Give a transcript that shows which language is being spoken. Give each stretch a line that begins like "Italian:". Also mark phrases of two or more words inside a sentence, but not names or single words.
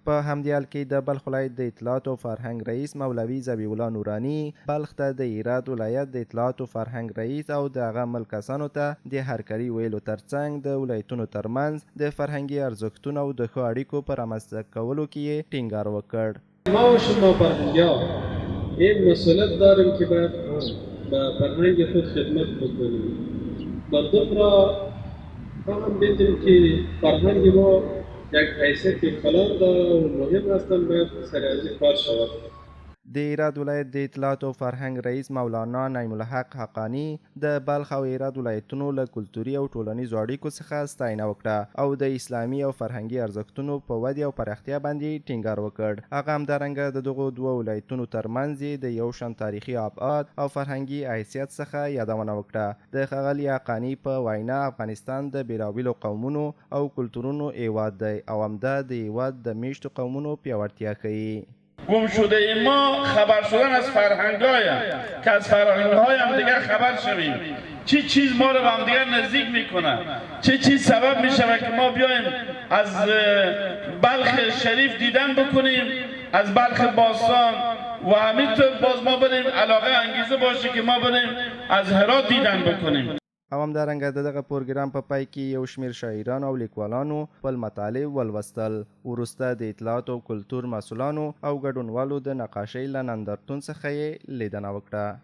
Pashto: په همدې حال کې د بلخ ولایت د اطلاعات او فرهنګ رئیس مولوي ذبیح الله نوراني بلخ ته د هرات ولایت د اطلاعات او فرهنګ رئیس او د هغه عمل کسانو ته د هرکاري ویلو ترڅنګ د ولایتونو ترمنځ د فرهنګي ارزښتونو او د ښو اړیکو په رامنځته کولو کې یې ټینګار وکړ.
Persian: ما و شما فرهنگی‌ها این مسئولیت داریم که به فرهنگ خود خدمت بکنیم. مردم را هم بدیم که فرهنگ ما یک حیثیت کلان داره و مهم هستند باید سریعی کار شود.
Pashto: د هرات ولایت د اطلاعات او فرهنګ رئیس مولانا نعیم الحق حقانی د بلخ او هرات ولایتونو له کلتوري او ټولنیزو اړیکو څخه ستاینه وکړه او د اسلامي او فرهنګي ارزښتونو په ودې او پراختیا باندې ټینګار وکړ. هغه همدارنګه د دغو دوه ولایتونو ترمنځ د یو شان تاریخي ابعاد او فرهنګي حیثیت څخه یادونه وکړه. د ښاغلي حقانی په وینا افغانستان د بېلابېلو قومونو او کلتورونو هیواد دی او همدا د هیواد د میشتو قومونو پیاوړتیا ښیي.
Persian: گم شده ما خبر شدن از فرهنگ‌های که از فرهنگ‌های هم دیگر خبر شویم. چه چیز ما رو به هم دیگر نزدیک میکنه، چه چیز سبب میشه که ما بیایم از بلخ شریف دیدن بکنیم، از بلخ باستان و همینطور باز ما بریم علاقه انگیزه باشه که ما بریم از هرات دیدن بکنیم.
Pashto: او همدارنګه د دغه پروګرام په پای کې یو شمېر شاعرانو او لیکوالانو خپل مطالب ولوستل. وروسته د اطلاعات او کلتور مسؤلانو او ګډونوالو د نقاشۍ له نندارتون څخه یې لیدنه وکړه.